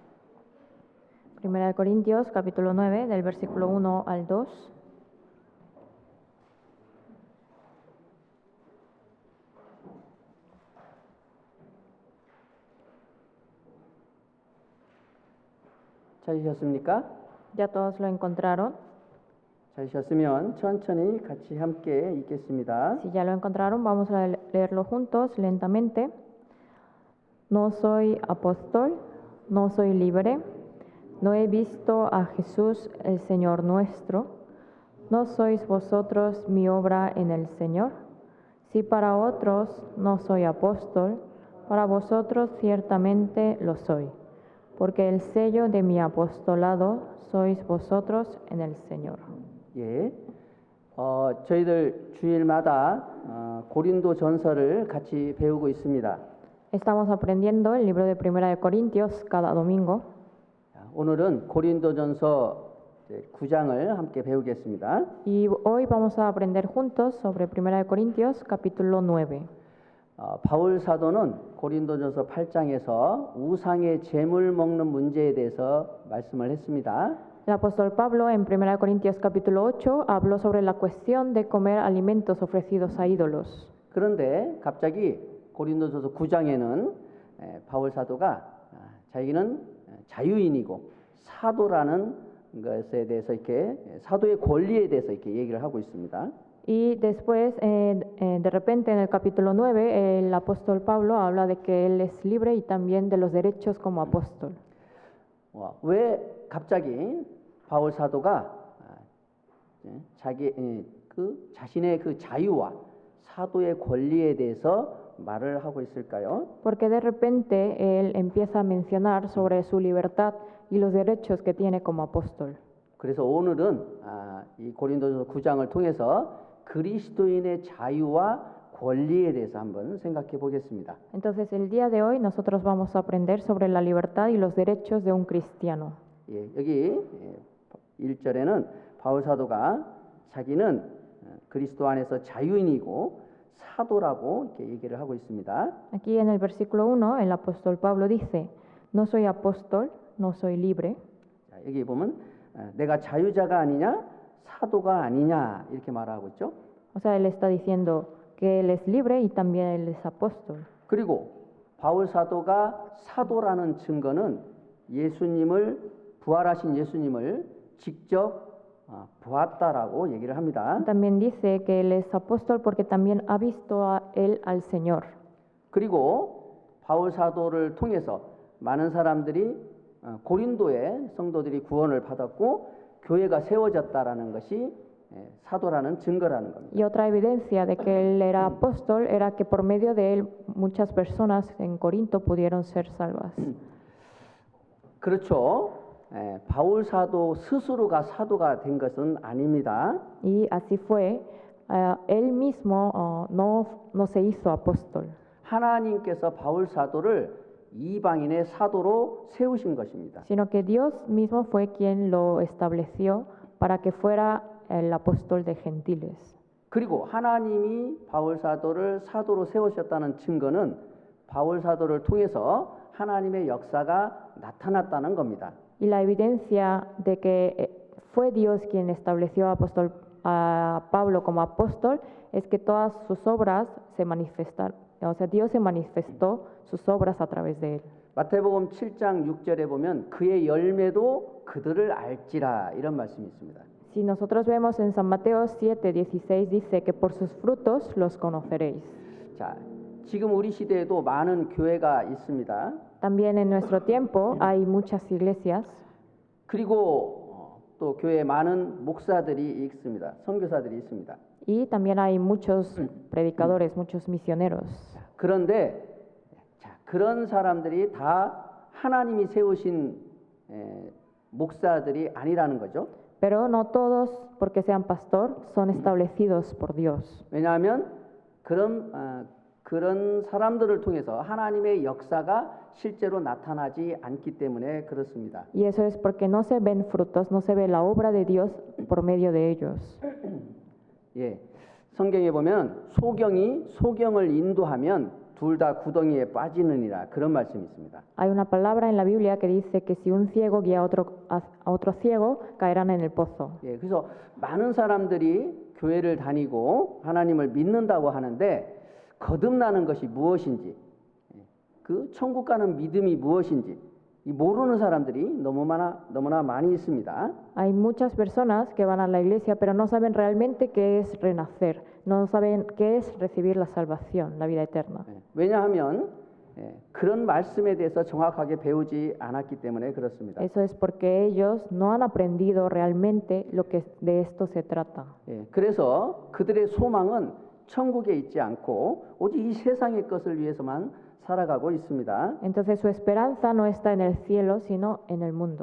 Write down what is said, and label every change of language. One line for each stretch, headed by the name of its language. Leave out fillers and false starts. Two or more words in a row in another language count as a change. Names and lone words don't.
Spanish: 1 Corintios capítulo 9, del versículo 1 al 2.
Korean: 찾으셨습니까?
Spanish: ¿Ya todos lo encontraron?
Korean: 찾으셨으면 천천히 같이 함께 읽겠습니다.
Spanish: Si ya lo encontraron, vamos a leerlo juntos lentamente. No soy apóstol, no soy libre, no he visto a Jesús el Señor nuestro. ¿No sois vosotros mi obra en el Señor? Si para otros no soy apóstol, para vosotros ciertamente lo soy, porque el sello de mi apostolado sois vosotros en el Señor.
Korean: 예, 저희들 주일마다 고린도 전서를 같이 배우고 있습니다.
Spanish: Estamos aprendiendo el libro de 1 Corintios cada domingo.
Korean: 오늘은 고린도전서 9장을 함께 배우겠습니다.
Spanish: Y hoy vamos a aprender juntos sobre 1 Corintios capítulo 9.
Korean: 바울 사도는 고린도전서 8장에서 우상의 제물 먹는 문제에 대해서 말씀을 했습니다.
Spanish: El apóstol Pablo en 1 Corintios capítulo 8 habló sobre la cuestión de comer alimentos ofrecidos a ídolos.
Korean: 그런데 갑자기 고린도전서 9장에는 바울 사도가 자기는 자유인이고 사도라는 것에 대해서 이렇게 사도의 권리에 대해서 이렇게 얘기를 하고 있습니다.
Spanish: Y después, de repente en el capítulo 9, el apóstol Pablo habla de que él es libre y también de los derechos como apóstol.
Korean: 왜 갑자기 바울 사도가 자신의 그 자유와 사도의 권리에 대해서 말을 하고 있을까요?
Spanish: Porque de repente él empieza a mencionar sobre su libertad y los derechos que tiene como apóstol.
Korean: 그래서 오늘은 이 고린도전서 9장을 통해서 그리스도인의 자유와 권리에 대해서 한번 생각해 보겠습니다.
Spanish: Entonces el día de hoy nosotros vamos a aprender sobre la libertad y los derechos de un cristiano.
Korean: 여기 1절에는 바울 사도가 자기는 그리스도 안에서 자유인이고 사도라고 이렇게 얘기를 하고 있습니다.
Spanish: Aquí en el versículo 1, el apóstol Pablo dice, no soy apóstol, no soy libre.
Korean: 자, 여기 보면 내가 자유자가 아니냐 사도가 아니냐 이렇게 말하고 있죠.
Spanish: O sea, él está diciendo que él es libre y también él es apóstol.
Korean: 그리고 바울 사도가 사도라는 증거는 예수님을 부활하신 예수님을 직접 보았다라고 얘기를 합니다.
Spanish: También dice que él es apóstol porque también ha visto a él al Señor.
Korean: 그리고 바울 사도를 통해서 많은 사람들이 고린도의 성도들이 구원을 받았고 교회가 세워졌다라는 것이 사도라는 증거라는 겁니다.
Spanish: Y otra evidencia de que él era apóstol era que por medio de él muchas personas en Corinto pudieron ser salvas.
Korean: 그렇죠. 바울 사도 스스로가 사도가 된 것은 아닙니다.
Spanish: Y así fue, él mismo no se hizo apóstol,
Korean: 하나님께서 바울 사도를 이방인의 사도로 세우신 것입니다.
Spanish: sino que Dios mismo fue quien lo estableció para que fuera el apóstol de gentiles.
Korean: 그리고 하나님이 바울 사도를 사도로 세우셨다는 증거는 바울 사도를 통해서 하나님의 역사가 나타났다는 겁니다.
Spanish: Y la evidencia de que fue Dios quien estableció a Pablo como apóstol es que todas sus obras se manifestaron, o sea, Dios se manifestó sus obras a través de él.
Korean: 마태복음 7장 6절에 보면 그의 열매도 그들을 알지라 이런 말씀이 있습니다.
Spanish: Si nosotros vemos en San Mateo 7:16 dice que por sus frutos los conoceréis.
Korean: 자, 지금 우리 시대에도 많은 교회가 있습니다.
Spanish: También en nuestro tiempo hay muchas iglesias
Korean: 그리고 또 교회에 많은 목사들이 있습니다. 선교사들이 있습니다.
Spanish: y también hay muchos predicadores, muchos misioneros.
Korean: 그런데 자, 그런 사람들이 다 하나님이 세우신 목사들이 아니라는 거죠.
Spanish: Pero no todos, porque sean pastor, son establecidos por Dios.
Korean: 왜냐하면 그런 사람들을 통해서 하나님의 역사가 실제로 나타나지 않기 때문에 그렇습니다.
Spanish: Y eso es porque no se ven frutos, no se ve la obra de Dios por medio de ellos.
Korean: 예, 성경에 보면 소경이 소경을 인도하면 둘 다 구덩이에 빠지느니라 그런 말씀이 있습니다.
Spanish: Hay una palabra en la Biblia que dice que si un ciego guía a otro ciego, caerán en el pozo.
Korean: 예, 그래서 많은 사람들이 교회를 다니고 하나님을 믿는다고 하는데 거듭나는 것이 무엇인지, 그 천국 가는 믿음이 무엇인지 이 모르는 사람들이 너무나 많이 있습니다.
Spanish: Hay muchas personas que van a la iglesia, pero no saben realmente qué es renacer, no saben qué es recibir la salvación, la vida eterna.
Korean: 왜냐하면 그런 말씀에 대해서 정확하게 배우지 않았기 때문에 그렇습니다.
Spanish: Eso es porque ellos no han aprendido realmente lo que de esto se trata.
Korean: 예, 그래서 그들의 소망은 천국에 있지 않고 오직 이 세상의 것을 위해서만 살아가고 있습니다.
Spanish: Entonces su esperanza no está en el cielo, sino en el mundo.